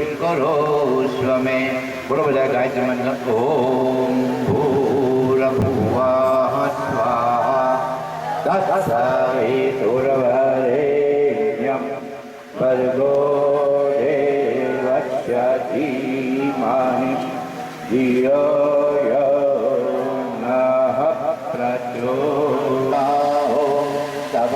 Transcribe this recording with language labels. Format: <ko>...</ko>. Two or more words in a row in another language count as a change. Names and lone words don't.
<sa>करोस्व मे।</sa> <gu>બોલો બધા ગાયત્રી મંત્ર</gu> <sa>ओम भूर्भुवः स्वाहा तत्सवितुर्वरेण्यं भर्गो देवस्य धीमहि धियो यो नः प्रचोदयात्।</sa>